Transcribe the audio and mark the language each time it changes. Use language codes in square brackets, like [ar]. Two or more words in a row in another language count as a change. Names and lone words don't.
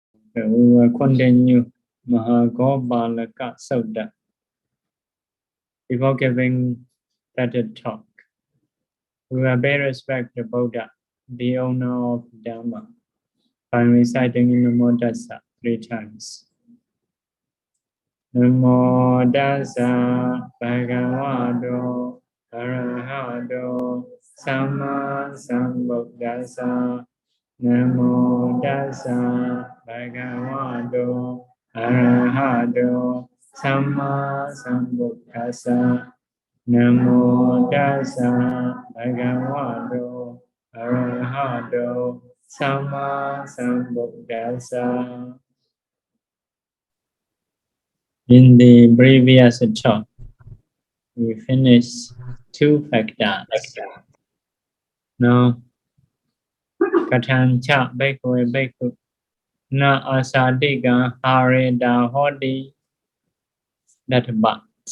[en] We will continue Mahāgopālaka Sutta. Before giving that talk, we will pay respect to Buddha, the owner of Dhamma, by reciting [pi] Namo Tassa [en] 3 times. [pi] Namo Tassa Bhagavato Arahato Samma Sambuddhassa. Namo Tassa Bhagavato Arahato Samma Sambuddhassa. Namo Tassa Bhagavato Arahato Samma Sambuddhassa. [en] In the previous talk, we finished 2 factors. Now, [pi] Katancha Bhikkhave Bhikkhu Na Asadika Hareda Hodi, [en] that but.